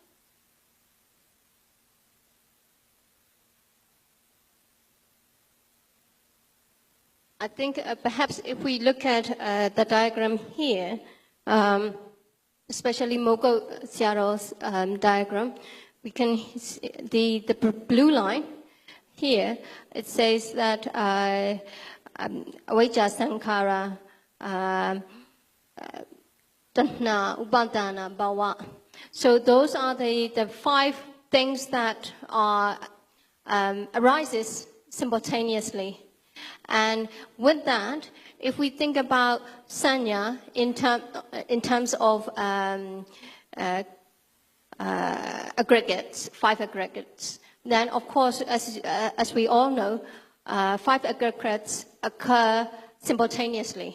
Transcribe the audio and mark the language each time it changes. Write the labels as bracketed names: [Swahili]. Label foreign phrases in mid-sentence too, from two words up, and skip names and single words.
[English] I think perhaps if we look at the diagram here, especially Moko Xiao's diagram, we can see the blue line here. It says that [Pali] avijja sankhara, tanha, upadana, bhava. [English] So those are the 5 things that are arises simultaneously. And with that, if we think about sanya in terms of aggregates, 5 aggregates, then of course, as we all know, 5 aggregates occur simultaneously.